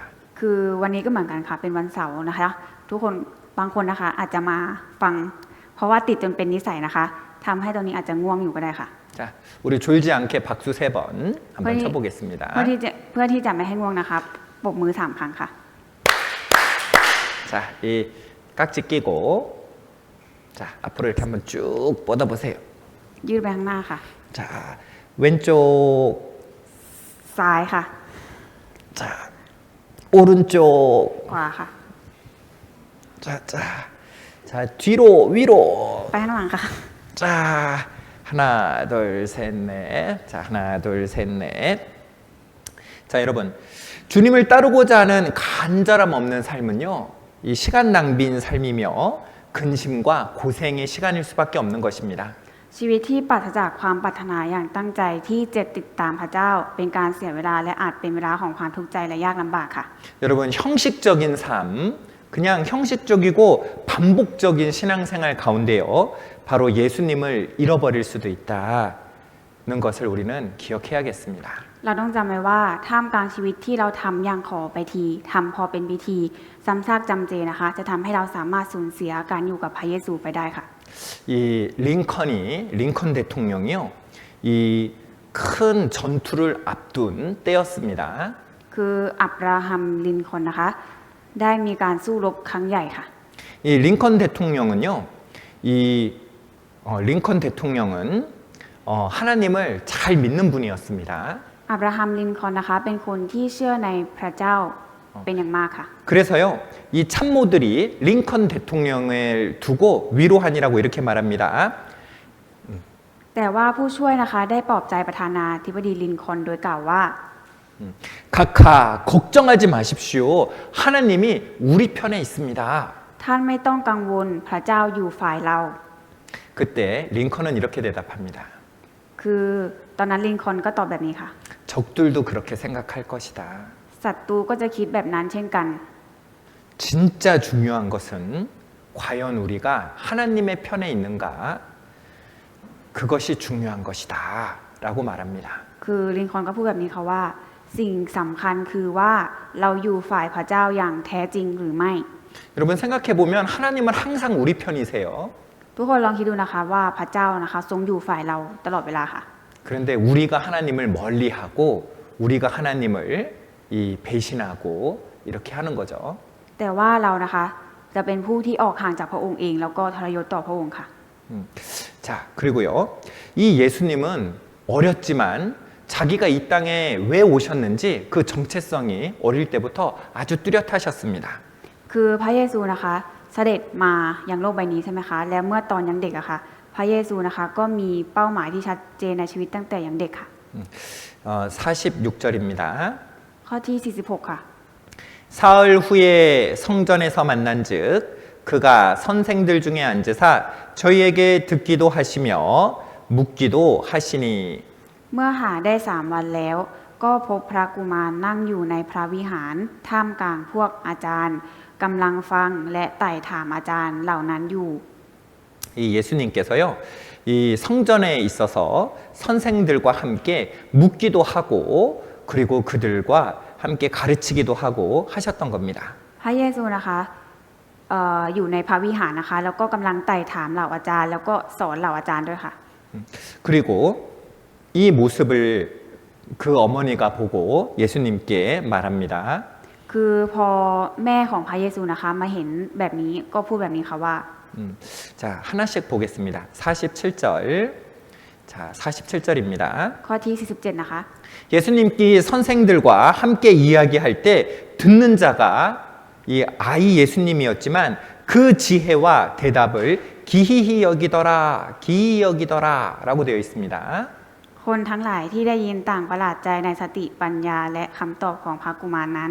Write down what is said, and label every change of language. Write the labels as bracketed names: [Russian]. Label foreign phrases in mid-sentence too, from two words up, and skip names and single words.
[Thai] คือวันนี้ก็เหมือนกันค่ะเป็นวันเสาร์นะคะทุกคนบางคนนะคะอาจจะมาฟังเพราะว่าติดจนเป็นนิสัยนะคะทำให้ตรงนี้อาจจะง่วงอยู่ก็ได้ค่ะ [Korean] 자, 우리 졸지 않게 박수 3번 한번 쳐보겠습니다. [Thai] เพื่อที่จะไม่ให้ง่วงนะคะปรบมือ3 ครั้งค่ะ [Korean] 자, 이 깍지 끼고 자, 앞으로 이렇게 한번 쭉 뻗어보세요. [Thai] ยืดไปข้างหน้าค่ะ [Korean] 자, 왼쪽 [Thai] ซ้ายค่ะ [Korean] 자, 오른쪽 [Thai] ขวาค่ะ [Korean] 자, 뒤로 위로 [Thai] ไปข้างหลังค่ะ [Korean] 자, 하나, 둘, 셋, 넷. 자, 하나, 둘, 셋, 넷. 자, 여러분. 주님을 따르고자 하는 간절함 없는 삶은요, 이 시간 낭비인 삶이며 근심과 고생의 시간일 수밖에 없는 것입니다. [Thai] ชีวิตที่ปราศจากความปรารถนาอย่างตั้งใจที่จะติดตามพระเจ้าเป็นการเสียเวลาและอาจเป็นเวลาของความทุกข์ใจและยากลำบากค่ะ [Korean] 여러분, 형식적인 삶, 그냥 형식적이고 반복적인 신앙생활 가운데요, 바로 예수님을 잃어버릴 수도 있다는 것을 우리는 기억해야겠습니다. [Thai] เราต้องจำไว้ว่าท่ามกลางชีวิตที่เราทำอย่างขอไปทีทำพอเป็นพิธีซ้ำซากจำเจนะคะจะทำให้เราสามารถสูญเสียการอยู่กับพระเยซูไปได้ค่ะ [Korean] 이 링컨 대통령이요, 이 큰 전투를 앞둔 때였습니다. [Thai] คืออับราฮัมลินคอล์นนะคะได้มีการสู้รบครั้งใหญ่ค่ะ [Korean] 이 링컨 대통령은요, 링컨 대통령은 하나님을 잘 믿는 분이었습니다. [Thai] อับราฮัมลินคอล์นนะคะเป็นคนที่เชื่อในพระเจ้าเป็นอย่างมากค่ะ [Korean] 그래서요, 이 참모들이 링컨 대통령을 두고 위로하니라고 이렇게 말합니다. [Thai] แต่ว่าผู้ช่วยนะคะได้ปลอบใจประธานาธิบดีลินคอล์นโดยกล่าวว่า [Korean] 각하 걱정하지 마십시오. 하나님이 우리 편에 있습니다. [Thai] ท่านไม่ต้องกังวลพระเจ้าอยู่ฝ่ายเรา [Korean] 그때 링컨은 이렇게 대답합니다. [Thai] คือตอนนั้นลินคอล์นก็ตอบแบบนี้ค่ะ [Korean] 적들도 그렇게 생각할 것이다. [Thai] ศัตรูก็จะคิดแบบนั้นเช่นกัน [Korean] 진짜 중요한 것은 과연 우리가 하나님의 편에 있는가? 그것이 중요한 것이다. 라고 말합니다. [Thai] คือลินคอล์นก็พูดแบบนี้ค่ะว่า สิ่งสำคัญคือว่าเราอยู่ฝ่ายพระเจ้าอย่างแท้จริงหรือไม่ [Korean] 여러분 생각해 보면 하나님은 항상 우리 편이세요. [Thai] ทุกคนลองคิดดูนะคะว่าพระเจ้านะคะทรงอยู่ฝ่ายเราตลอดเวลาค่ะ [Korean] 그런데 우리가 하나님을 멀리하고 우리가 하나님을 배신하고 이렇게 하는 거죠. [Thai] แต่ว่าเรานะคะจะเป็นผู้ที่ออกห่างจากพระองค์เองแล้วก็ทรยศต่อพระองค์ค่ะ [Korean] 자, 그리고요. 이 예수님은 어렸지만 자기가 이 땅에 왜 오셨는지 그 정체성이 어릴 때부터 아주 뚜렷하셨습니다. [Thai] คือพระเยซูนะคะเสด็จมายังโลกใบนี้ใช่ไหมคะและเมื่อตอนยังเด็กอะค่ะพระเยซูนะคะก็มีเป้าหมายที่ชัดเจนในชีวิตตั้งแต่ยังเด็กค่ะ [Korean] 46절입니다. [Thai] ข้อที่ 46 ค่ะ [Korean] 사흘 후에 성전에서 만난즉 그가 선생들 중에 앉으사 저희에게 듣기도 하시며 묻기도 하시니 [Thai] เมื่อหาได้3 วันแล้ว ก็พบพระกุมารนั่งอยู่ในพระวิหารท่ามกลางพวกอาจารย์กำลังฟังและไต่ถามอาจารย์เหล่านั้นอยู่ [Korean] 이 예수님께서요, 이 성전에 있어서 선생들과 함께 묻기도 하고 그리고 그들과 함께 가르치기도 하고 하셨던 겁니다. [Thai] พระเยซูนะคะอยู่ในพระวิหารนะคะแล้วก็กำลังไต่ถามเหล่าอาจารย์แล้วก็สอนเหล่าอาจารย์ด้วยค่ะ [Korean] 그리고 이 모습을 그 어머니가 보고 예수님께 말합니다. [Thai] คือพอแม่ของพระเยซูนะคะมาเห็นแบบนี้ก็พูดแบบนี้ค่ะว่า [Korean] 자, 하나씩 보겠습니다. 47절. 자, 47절입니다. [Thai] ข้อที่ 47 นะคะ [Korean] 예수님께 선생들과 함께 이야기할 때 듣는 자가 이 아이 예수님이었지만 그 지혜와 대답을 기이히 여기더라 라고 되어 있습니다. [Thai] คนทั้งหลายที่ได้ยินต่างประหลาดใจในสติปัญญาและคำตอบของพระกุมารนั้น